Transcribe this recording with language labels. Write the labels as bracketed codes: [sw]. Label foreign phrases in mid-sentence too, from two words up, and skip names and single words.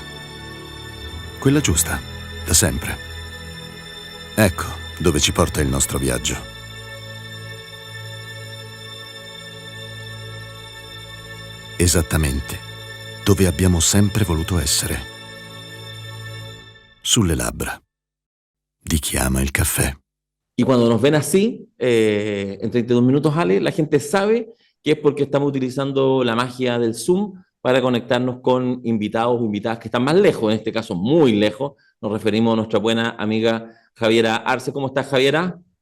[it] Quella giusta, da sempre. Ecco dove ci porta il nostro viaggio. Esattamente dove abbiamo sempre voluto essere. Sulle labbra di chi ama il caffè. [es] Y cuando nos ven así, en 32 minutos, Ale, la gente sabe que es porque estamos utilizando la magia del Zoom para conectarnos con invitados o invitadas que están más lejos, en este caso muy lejos. Nos referimos a nuestra buena amiga Javiera Arce. ¿Cómo estás, Javiera?